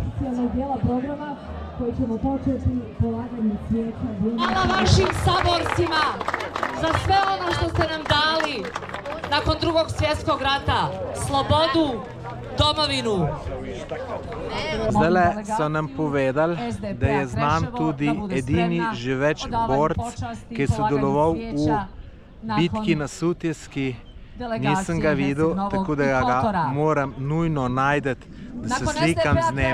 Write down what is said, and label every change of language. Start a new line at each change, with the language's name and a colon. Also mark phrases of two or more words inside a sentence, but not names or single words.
Bosnian: organiziranog dijela programa koji ćemo početi polaganjem cvijeća. Hvala vašim saborcima za sve ono što ste nam dali nakon Drugog svjetskog rata, slobodu, domovinu.
Slovenian: Zdaj so nam povedali, da je znan tudi edini živeč borc, ki je sodeloval v bitki na Sutjeski. Nisem ga videl, tako da ga moram nujno najti, da se slikam z njim.